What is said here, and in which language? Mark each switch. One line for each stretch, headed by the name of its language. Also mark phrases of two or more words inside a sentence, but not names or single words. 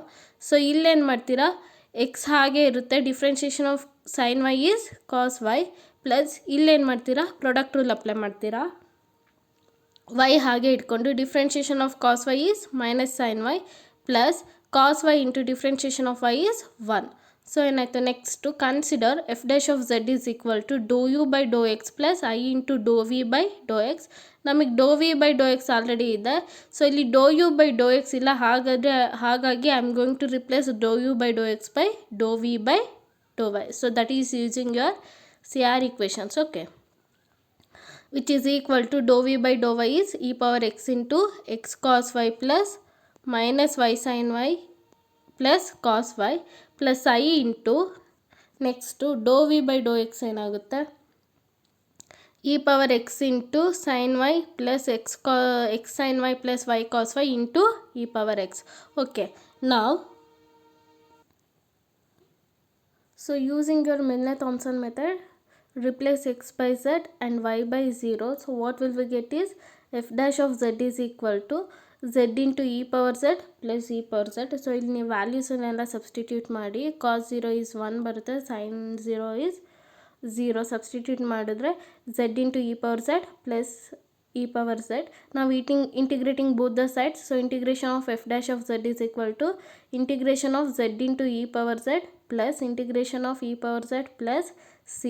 English: ಸೊ
Kannada: ಇಲ್ಲೇನು ಮಾಡ್ತೀರಾ,
English: ಎಕ್ಸ್
Kannada: ಹಾಗೆ ಇರುತ್ತೆ,
English: differentiation of sine y is cos y plus
Kannada: ಇಲ್ಲೇನು ಮಾಡ್ತೀರಾ,
English: product rule apply
Kannada: ಮಾಡ್ತೀರಾ, ವೈ ಹಾಗೆ ಇಟ್ಕೊಂಡು
English: differentiation of cos y is minus sine y plus cos y into differentiation of y is 1. ಸೊ ಏನಾಯಿತು, next consider f dash of z is equal to dou u by dou x plus i into dou v by dou x. ನಮಗೆ dou v by dou x already ಇದೆ, ಸೊ ಇಲ್ಲಿ dou u by dou x ಇಲ್ಲ, ಹಾಗಾಗಿ I am going to replace dou u by dou x by dou v by dou y. so that is using your C R equations. ಓಕೆ, which is equal to dou v by dou y is e power x into x cos y plus minus y sin y plus cos y plus I into next dou v by dou x ಏನಾಗುತ್ತೆ, e power x into sin y plus x sin y plus y cos y into e power x. Okay, now so using your Milne-Thomson method, replace x by z and y by 0. So what will we get is f dash of z is equal to z into e power z plus e power z. ಸೊ
Kannada: ಇಲ್ಲಿ ನೀವು ವ್ಯಾಲ್ಯೂಸನ್ನೆಲ್ಲ
English: ಸಬ್ಸ್ಟಿಟ್ಯೂಟ್ ಮಾಡಿ, cos 0 is 1 ಬರುತ್ತೆ, sine 0 is 0 ಸಬ್ಸ್ಟಿಟ್ಯೂಟ್ ಮಾಡಿದ್ರೆ z into e power z plus e power z. ನಾವು integrating both the sides, so integration of f dash of z is equal to integration of z into e power z plus integration of e power z plus c.